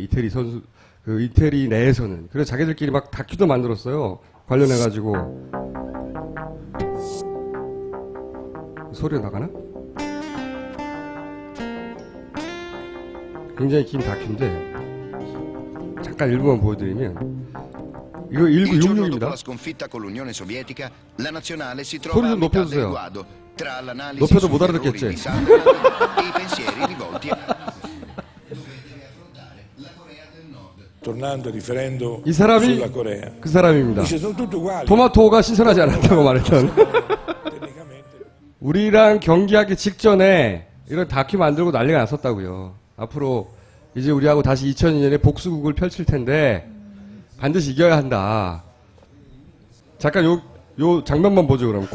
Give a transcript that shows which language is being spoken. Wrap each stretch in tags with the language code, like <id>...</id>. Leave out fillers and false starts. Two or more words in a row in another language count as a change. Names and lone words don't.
<ko>이태리 선수, 그 이태리 내에서는. 그래서 자기들끼리 막 다큐도 만들었어요. 관련해가지고. 소리가 나가나? 굉장히 긴 다큐인데, 잠깐 일부만 보여드리면, 이거</ko> <it>Il giorno dopo</it> <ko>1966입니다.</ko> <it>la sconfitta con l'Unione Sovietica, la nazionale si</it> <ko>소리</ko> <it>trova a</it> <ko>좀</ko> <it>metà del</it> <ko>높여주세요.</ko> <it>guado tra l'analisi</it> <ko>높여도</ko> <it>sugli</it> <ko>못</ko> <it>errori</it> <ko>알아듣겠지?</ko> <it>di Sunderland e i pensieri rivolti a la Corea del Nord. tornando, riferendo</it> <ko>이 사람이</ko> <it>sulla Corea.</it> <ko>그 사람입니다.</ko> <it>Dice sono tutti uguali.</it> <ko>토마토가 신선하지 않았다고 말했던.</ko> <it>Tecnicamente.</it> <ko>우리랑 경기하기 직전에 이런 다큐 만들고 난리가 났었다고요. 앞으로 이제 우리하고 다시 2002년에 복수국을 펼칠 텐데 반드시 이겨야 한다. 잠깐 요 장면만 보죠, 그럼.</ko>